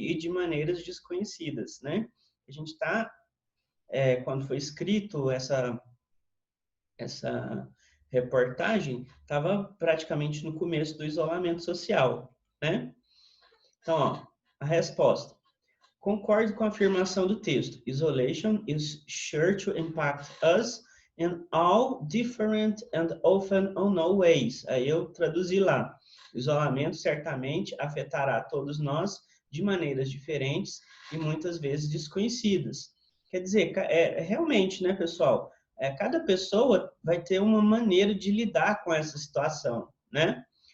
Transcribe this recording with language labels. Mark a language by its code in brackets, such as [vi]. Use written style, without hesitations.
[pt] E de maneiras desconhecidas, né? A gente está, quando foi escrito essa reportagem, estava praticamente no começo do isolamento social, né? Então, ó, a resposta. Concordo com a afirmação do texto. [en] Isolation is sure to impact us in all different and often unknown ways. [pt] Aí eu traduzi lá. O isolamento certamente afetará todos nós de maneiras diferentes e muitas vezes desconhecidas. Quer dizer, realmente, né, pessoal? Cada pessoa vai ter uma maneira de lidar com essa situação, né?